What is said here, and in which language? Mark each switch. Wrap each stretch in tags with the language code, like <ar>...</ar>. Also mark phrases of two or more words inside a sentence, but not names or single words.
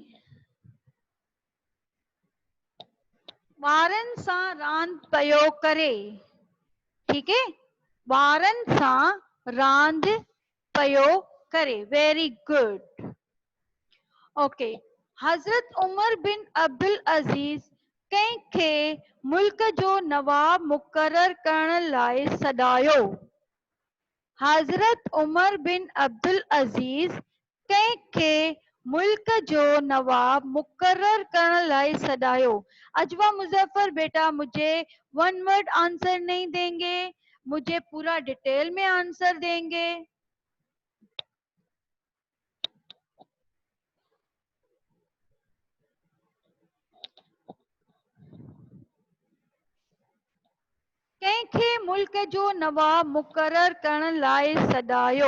<sd>ॿारनि सां रांद पयो करे,</sd> <ur>ٹھیک ہے.</ur> <sd>ॿारनि सां रांद पयो करे,</sd> <en>very good.</en> <sd>ओके, हजरत उमर बिन अब्दुल अजीज कंहिंखे मुल्क जो नवाब मुक़रर करण लाइ सॾायो? हजरत उमर बिन अब्दुल अजीज कंहिंखे मुल्क जो नवाब मुक़रर करण लाइ सॾायो?</sd> <ur>اجوا مظفر بیٹا مجھے</ur> <en>one word answer</en> <ur>نہیں دیں گے، مجھے پورا ڈیٹیل میں آنسر دیں گے.</ur> <sd>कंहिंखे मुल्क जो नवाब मुक़रर करण लाइ सॾायो?</sd>